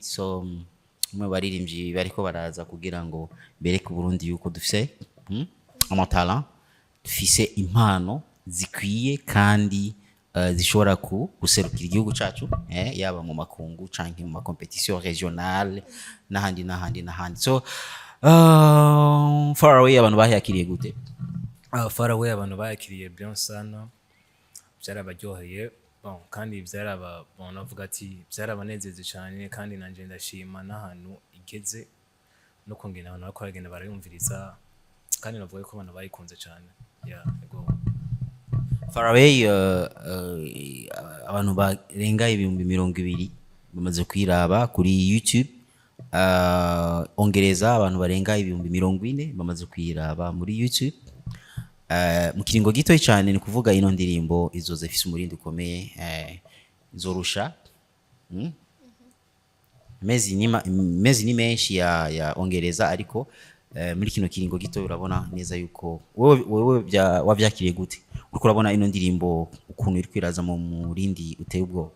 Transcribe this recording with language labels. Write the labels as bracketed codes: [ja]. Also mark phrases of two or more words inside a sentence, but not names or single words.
[rn] So mwe baririmbyi bariko baraza kugira ngo bereke Burundi yuko dufise amatala, dufise impano zikwiye kandi zishobora guserukira igihugu cacu yaba mu makungu canke mu [fr] competition regionale [rn] n'ahandi. So Far Away abantu bahakiriye gute? Far Away abantu bayakiriye bien sana, byarabaryoheye bon, kandi navuga ati byarabanezeze cyane, kandi nanje ndashima n'ahantu igeze no kongera abantu bakora bagenda barayumviriza, kandi navuga ko abantu bayikunze cyane. Yeah, ego. Far Away abantu barenga 200,000 bamaze kwiraba kuri YouTube. Ongereza abantu barenga 40,000 bamaze kwiraba muri YouTube. Mu kiringo gito cyane ni kuvuga ino ndirimbo izoza ifise umurindi ukomeye, izorusha mezi ni menshi ya ongereza, ariko muri kino kiringo gito urabona neza yuko wewe wavyakiriye gute uriko urabona ino ndirimbo ukuntu iri kwiraza mu murindi uteye ubwoba?